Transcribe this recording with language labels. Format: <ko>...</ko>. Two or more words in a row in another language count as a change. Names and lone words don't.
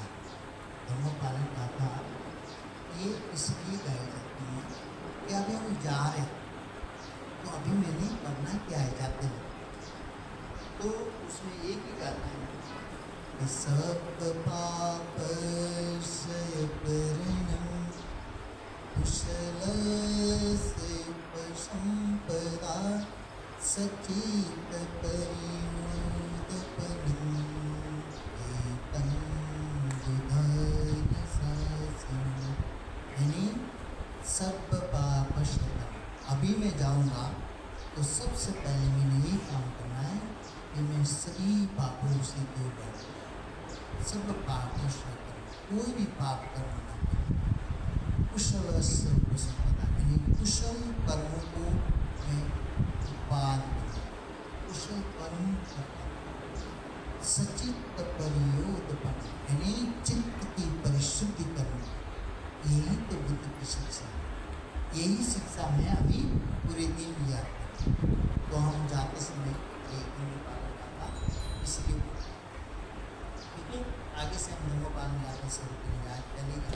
<hi>धर्म पालन गाथा ये इसलिए गाई जाती है कि अभी हम जा रहे हैं, तो अभी मैंने करना क्या है जाते हैं। तो उसमें एक ही गाना है,</hi> <pi>सब पाप क्षय करणं कुशल से संपदा सचित परिमोदपनं एतं बुधानि शासनं। यानी सब पाप क्षय।</pi> <hi>अभी मैं जाऊंगा तो सबसे पहले मैंने ये काम करना है कि मैं सभी पापों से दूर रहूँ, सब पाप क्षय करूँ, कोई भी पाप कर्म न करूँ।</hi> <pi>कुशल से संपदा,</pi> <hi>यानी कुशल कर्मों को मैं उत्पाद करूँ, कुशल कर्म करता हूँ।</hi> <pi>सचित परियोदपन,</pi> <hi>यानी चित्त की परिशुद्धि करूँ। यही तो बुद्ध की शिक्षा है, यही शिक्षा मैं अभी पूरे दिन लिया। तो हम जाते समय ये धर्म पालन गाथा इसलिए, ठीक है। आगे से हम धर्म पालन गाथा शुरू करेंगे, आज चलेगा।</hi>